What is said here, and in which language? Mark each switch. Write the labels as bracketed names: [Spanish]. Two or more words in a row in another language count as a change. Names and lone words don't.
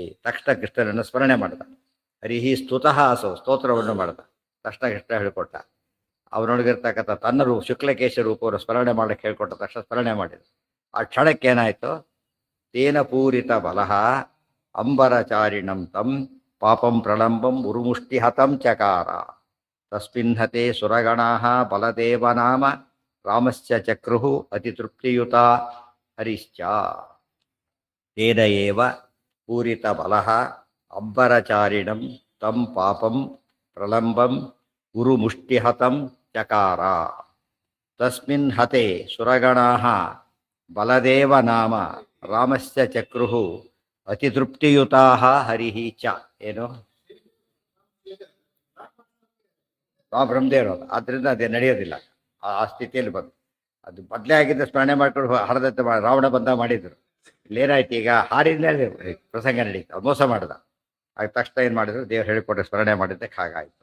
[Kannada] ತಕ್ಷಣ ಕೃಷ್ಣನನ್ನು ಸ್ಮರಣೆ ಮಾಡಿದ. [Sanskrit] ಹರಿಃ ಸ್ತುತಃ ಅಸೌ, [Kannada] ಸ್ತೋತ್ರವನ್ನು ಮಾಡಿದ. ತಕ್ಷಣ ಕೃಷ್ಣ ಹೇಳಿಕೊಟ್ಟ. ಅವನೊಳಗಿರ್ತಕ್ಕಂಥ ತನ್ನ ಶುಕ್ಲಕೇಶ ರೂಪವನ್ನು ಸ್ಮರಣೆ ಮಾಡಕ್ಕೆ ಹೇಳ್ಕೊಟ್ಟ. ತಕ್ಷಣ ಸ್ಮರಣೆ ಮಾಡಿದ. ಆ ಕ್ಷಣಕ್ಕೇನಾಯಿತು? [Sanskrit] ತೇನ ಪೂರಿತ ಬಲಃ ಅಂಬರಚಾರಿಣಂ ತಂ ಪಾಪಂ ಪ್ರಲಂಬಂ ಉರುಮುಷ್ಟಿಹತಂ ಚಕಾರ. ತಸ್ಮಿನ್ಹತೆ ಸುರಗಣಾಃ ಬಲದೇವನಾಮ ರಾಮಸ್ಯ ಚಕ್ರುಃ ಅತಿತೃಪ್ತಿಯುತ ಹರಿಶ್ಚ. ತೇನ ಏವ ಪೂರಿತ ಬಲಃ ಅಂಬರಚಾರಿಣಂ ತಂ ಪಾಪಂ ಪ್ರಲಂಬಂ ಉರುಮುಷ್ಟಿಹತಂ ಚಕಾರ. ತಸ್ಮಿನ್ ಹತೆ ಸುರಗಣಾಃ ಬಲದೇವನಾಮ ರಾಮಸ್ಯ ಚಕ್ರುಃ ಅತಿತೃಪ್ತಿಯುತಾಃ ಹರಿಃ ಚ. [Kannada] ಏನು? ಆ ಬ್ರಹ್ಮದೇವರು ಆದ್ದರಿಂದ ಅದೇ ನಡೆಯೋದಿಲ್ಲ. ಆ ಸ್ಥಿತಿಯಲ್ಲಿ ಬಂದು ಅದು ಮೊದಲೇ ಆಗಿದ್ದ ಸ್ಮರಣೆ ಮಾಡ್ಕೊಂಡು ಹರದತ್ತೆ ರಾವಣ ಬಂದ ಮಾಡಿದ್ರು. ಇಲ್ಲೇನಾಯ್ತು ಈಗ ಹಾರಿದ್ಮೇಲೆ ಪ್ರಸಂಗ ನಡೀತು, ಮೋಸ ಮಾಡ್ದ. ಆಗ ತಕ್ಷಣ ಏನು ಮಾಡಿದ್ರು, ದೇವ್ರು ಹೇಳಿಕೊಟ್ಟ ಸ್ಮರಣೆ ಮಾಡಿದ್ದಕ್ಕೆ ಹಾಗಾಯಿತು.